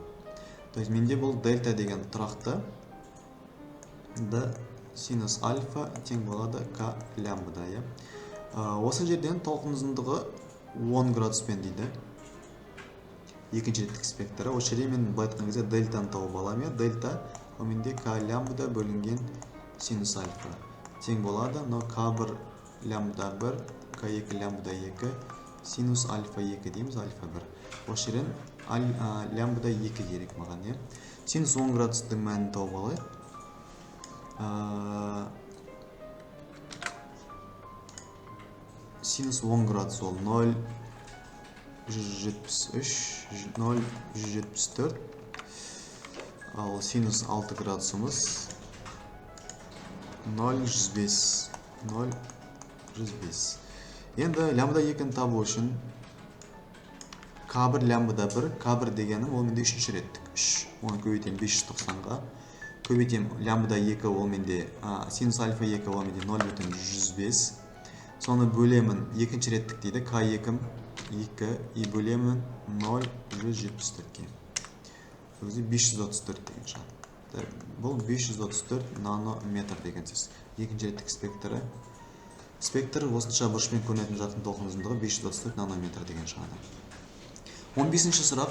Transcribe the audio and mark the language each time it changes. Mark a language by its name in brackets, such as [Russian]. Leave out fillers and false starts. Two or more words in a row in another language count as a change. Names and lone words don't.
[Russian] То есть [Kazakh] менде бұл дельта деген тұрақты, d синус альфа тең болады к лямбда. Осы жерден толқын ұзындығы 10 градуспен дейді. Екінші реттік спектрі. Осы жерде мен былай айтқан кезде дельтаны тауып аламын. Дельта ол менде к лямбда бөлінген синус альфа тең болады. Но к1 лямбда 1, к2 лямбда 2, синус альфа 2 дейміз, альфа 1. Осы жерден лямбда 2 керек маған. Синус 10 градустың мәнін тауып алайық. Синус 10 градус ол 0,173, 0,174. Ал синус 6 градусымыз 0,105. 0,105. Енді лямбда 2-ні табу үшін к1 лямбда 1, к1 дегенім ол менде үшінші реттік. 3, оны көбейтем 590-ға. Көбейтем лямбда 2 ол менде, синус альфа 2 ол менде 0,105. Соны бөлемін екінші реттік дейді, к2 2 и бөлемін 0,174-ке. Өзі 534 деген шығады. Бұл 534 нанометр деген сөз. Екінші реттік спектрі. Спектр осынша бұрышпен көрінетін жарықтың толқын ұзындығы 534 нанометр деген шығады. 15-ші сұрақ.